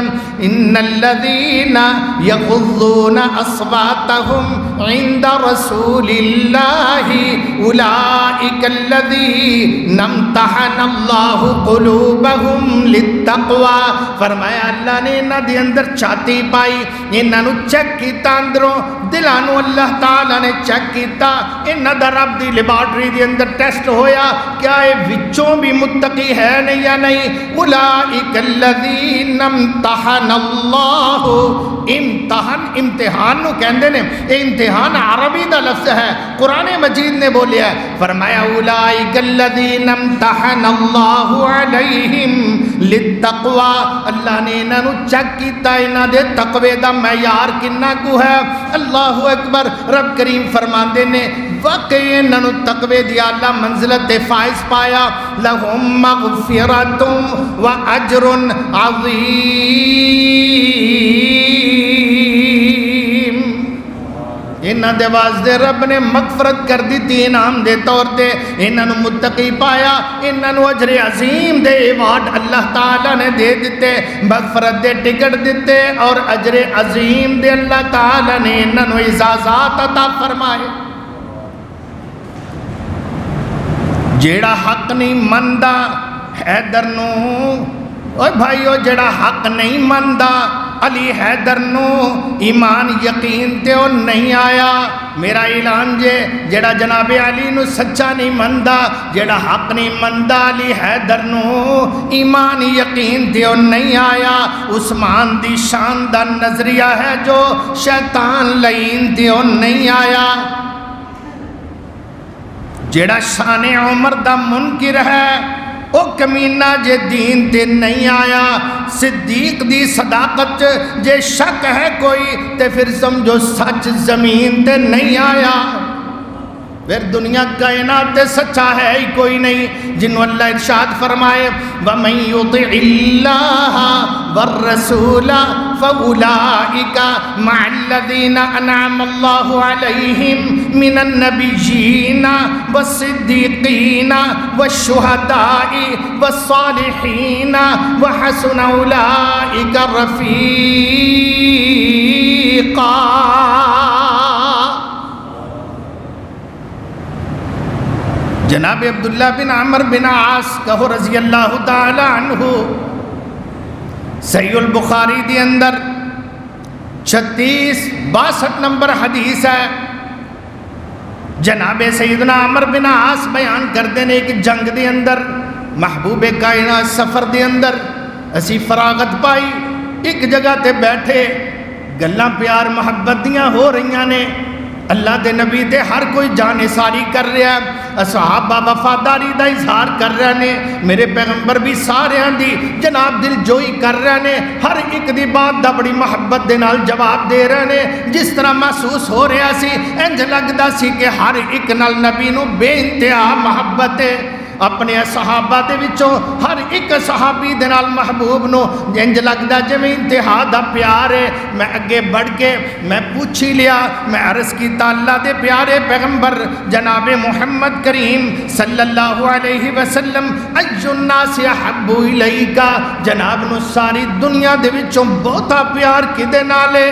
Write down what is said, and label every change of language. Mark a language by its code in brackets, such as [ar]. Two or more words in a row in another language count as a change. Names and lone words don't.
[ar] ان الذین یغضون اصواتهم عند رسول اللہ اولئک الذین امتحن اللہ قلوبهم للتقوی، [pa] فرمایا اللہ نے انہاں دے اندر چاہتی پائی، انہاں نو چیک کیتا، اندروں دلانو اللہ تعالیٰ نے چیک کیتا، انہاں دا رب دی لیبارٹری دے اندر ٹیسٹ ہویا، کیا اے وچوں بھی متقی ہے نہیں یا نہیں؟ [ar] اولئک الذین امتحن اللہ، [pa] امتحان نو کہندے نے، امتحان عربی دا لفظ ہے، قرآن مجید نے بولیا ہے، فرمایا [ar] اولئک الذین امتحن اللہ علیہم للتقوی، [pa] اللہ نے انہاں نو چیک کیتا انہاں دے تقوی دا معیار کنا کو ہے۔ [ar] اللہ اکبر، [pa] رب کریم فرماندے نے واقعی انہاں نو تقوی دی اعلیٰ منزلت فائز پایا، [ar] لہم مغفرۃ و اجر عظیم، [pa] انہاں دے واسطے رب نے مغفرت کر دیتی انعام دے طور تے، انہاں نو متقی پایا، انہاں نو اجر عظیم دے ایوارڈ اللہ تعالیٰ نے دے دیتے، مغفرت دے ٹکٹ دیتے اور اجر عظیم دے اللہ تعالیٰ نے انہاں نو اعزازات عطا فرمائے۔ جیڑا حق نہیں مندہ حیدر نو، اوہ بھائیو جیڑا حق نہیں مندہ علی حیدر نو ایمان یقین تے او نہیں آیا، میرا اعلان جے جیڑا جناب علی نو سچا نہیں مندہ، جیڑا حق نہیں مندہ علی حیدر نو ایمان یقین تے او نہیں آیا، عثمان دی شان دا نظریہ ہے جو شیطان لعین تے او نہیں آیا، جیڑا شان عمر دا منکر ہے او کمینہ جے دین تے نہیں آیا، صدیق دی صداقت جے شک ہے کوئی تے پھر سمجھو سچ زمین تے نہیں آیا، پھر دنیا کائنات تے سچا ہے ہی کوئی نہیں، جنہوں اللہ ارشاد فرمائے [ar] وَمَن يُطِعِ اللَّهَ وَالرَّسُولَ فَأُولَئِكَ مَعَ الَّذِينَ أَنْعَمَ اللَّهُ عَلَيْهِمْ مِنَ النَّبِيِّينَ وَالصِّدِّيقِينَ وَالشُّهَدَاءِ وَالصَّالِحِينَ وَحَسُنَ أُولَئِكَ رَفِيقًا۔ [pa] جناب عبداللہ بن عمر بن عاص کہو [ar] رضی اللہ تعالی عنہ، [pa] صحیح البخاری دی اندر 3662 نمبر حدیث ہے، جناب سیدنا عمر بن عاص بیان کردے نے کہ جنگ دے اندر محبوب کائنات سفر دے اندر اسی فراغت پائی، ایک جگہ تے بیٹھے گلاں پیار محبت دیاں ہو رہیاں نے، اللہ دے نبی دے ہر کوئی جان ساری کر رہا ہے، صحابہ وفاداری دا اظہار کر رہے نے، میرے پیغمبر بھی سارے دی جناب دل جوئی کر رہے نے، ہر ایک دی بات دا بڑی محبت دے نال جواب دے رہے نے، جس طرح محسوس ہو رہا سی انج لگدا سی کہ ہر ایک نال نبی نو بے انتہا محبت ہے، اپنے صحابہ دے وچوں ہر ایک صحابی دے نال محبوب نو انج لگدا جویں انتہا دا پیار ہے۔ میں اگے بڑھ کے میں پوچھی لیا، میں عرض کیتا اللہ دے پیارے پیغمبر جناب محمد کریم [ar] صلی اللہ علیہ وسلم ای الناس احب الیک، [pa] جناب نو ساری دنیا دے وچوں بہتا پیار کدے نال ہے؟